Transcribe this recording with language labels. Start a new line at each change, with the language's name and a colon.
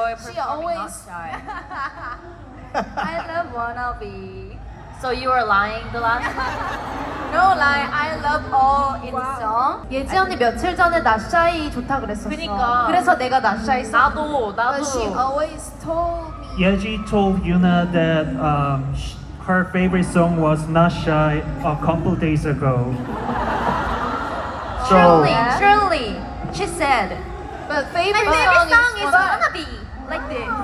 English: She always shy. I love Wanna Be. So you were lying the last time? No lie, I love all in the song.
Korean: 예지 언니 며칠 전에 나샤이 좋다 그랬었어. 그니까. 그래서 내가 나샤이 써.
English: But she always told me. Yeji told Yuna that her favorite song was Not Shy a couple days ago. Truly, she said. But My favorite song is Wanna Wanna Be. Like this.